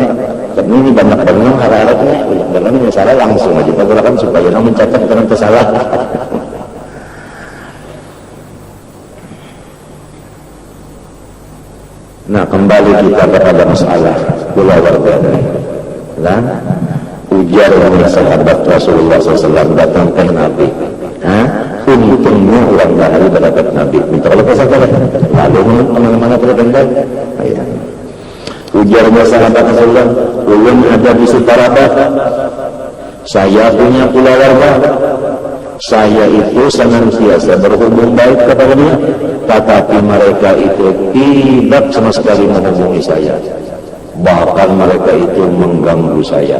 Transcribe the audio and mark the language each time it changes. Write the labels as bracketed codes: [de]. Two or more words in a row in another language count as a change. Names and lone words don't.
[bjn] Ini banyak banget harap-harapnya. Jangan menyesalah langsung aja pagulakan supaya orang mencatat dengan kesalahan. Nah kembali kita kepada masalah keluarga. Kan? Ujar sahabat Rasulullah SAW datang ke Nabi. Untungnya orang bahari berdapat Nabi. Minta kalau kesalahan. Lalu kemana-mana berdapat. Ujar sahabat Rasulullah, ulun ada di Sukarabat. [id] Saya punya keluarga. Saya itu senantiasa berhubung baik kepadanya, tetapi mereka itu tidak sama sekali menghubungi saya. Bahkan mereka itu mengganggu saya.